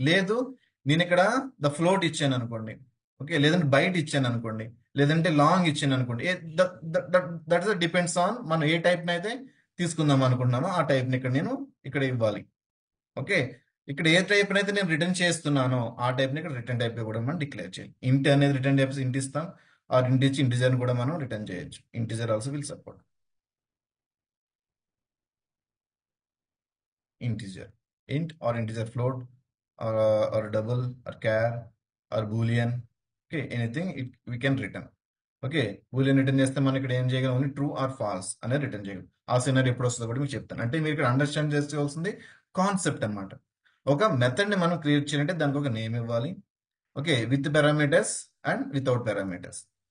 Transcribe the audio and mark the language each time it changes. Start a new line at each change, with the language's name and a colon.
Telugu: లేదు నేను ఇక్కడ ద ఫ్లోట్ ఇచ్చాను అనుకోండి, ఓకే, లేదంటే బైట్ ఇచ్చాను అనుకోండి, లేదంటే లాంగ్ ఇచ్చాను అనుకోండి,
English: that is depends on
Telugu: మనం ఏ టైప్ అయితే తీసుకుందాం అనుకుంటున్నామో ఆ టైప్ ని ఇక్కడ ఇవ్వాలి. ఓకే, ఇక్కడ ఏ టైప్ అయితే నేను రిటర్న్ చేస్తున్నానో ఆ టైప్ ని ఇక్కడ రిటర్న్ టైప్ కూడా మనం డిక్లేర్ చేయాలి. ఇంట్ అనేది రిటర్న్ టైప్స్ ఇంట్ ఇస్తాం, ఆర్ ఇంట్ ఇచ్చి ఇంటిజర్ కూడా మనం రిటర్న్ చేయొచ్చు.
English: Integer also will support integer, int or integer float, or double or char or boolean. Okay, anything we can return.
Telugu: Okay, Boolean return చేస్తే మనం ఇక్కడ ఏం చేయగలం, ఓన్లీ ట్రూ ఆర్ ఫాల్స్ అనేది రిటర్న్ చేయగలం. ఆ సినారీ ఎప్పుడు వస్తుందో కూడా మీకు చెప్తాను. అంటే మీరు ఇక్కడ అండర్స్టాండ్ చేసుకోవాల్సింది కాన్సెప్ట్ అనమాట. ఒక మెథడ్ ని మనం క్రియేట్ చేయాలంటే దానికి ఒక నేమ్ ఇవ్వాలి. Okay,
English: With parameters and without parameters.